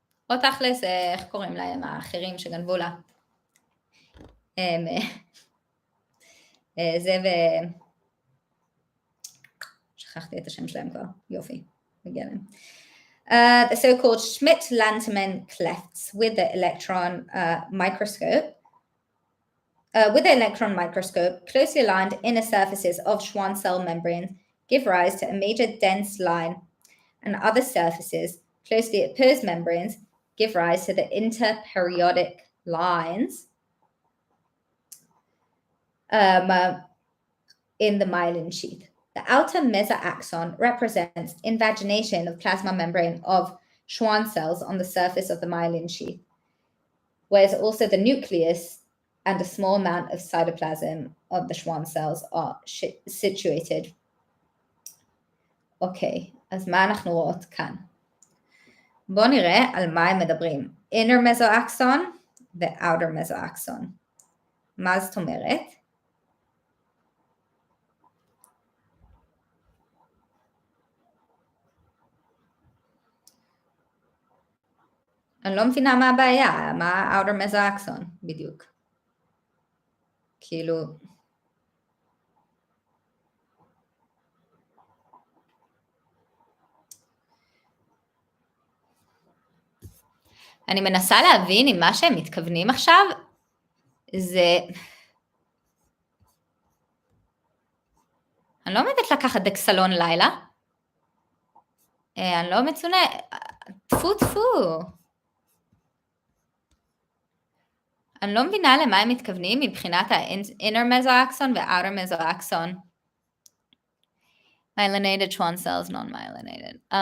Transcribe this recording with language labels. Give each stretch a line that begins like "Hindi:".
Hebrew: או תכלס, איך קוראים להם האחרים שגנבו לה? זה שכחתי את השם שלהם כבר, יופי, מגיע להם.
English: The so-called Schmidt-Lantermann clefts with the electron microscope, closely aligned inner surfaces of Schwann cell membranes give rise to a major dense line, and other surfaces closely opposed membranes give rise to the interperiodic lines in the myelin sheath. The outer mesoaxon represents invagination of plasma membrane of Schwann cells on the surface of the myelin sheath, whereas also the nucleus and a small amount of cytoplasm of the Schwann cells are situated.
Hebrew: אוקיי, אז מה אנחנו רואות כאן? בואו נראה על מה הם מדברים. inner mesoaxon ו-outer mesoaxon. מה זאת אומרת? אני לא מבינה מה הבעיה, מה outer mesoaxon בדיוק. כאילו... אני מנסה להבין אם מה שהם מתכוונים עכשיו זה... אני לא עומדת לקחת דקסלון לילה. אני לא מצונה... טפו טפו. אני לא מבינה למה הם מתכוונים מבחינת ה-inner mesoaxon ו-outer mesoaxon.
English: Myelinated Schwann cells, non-myelinated.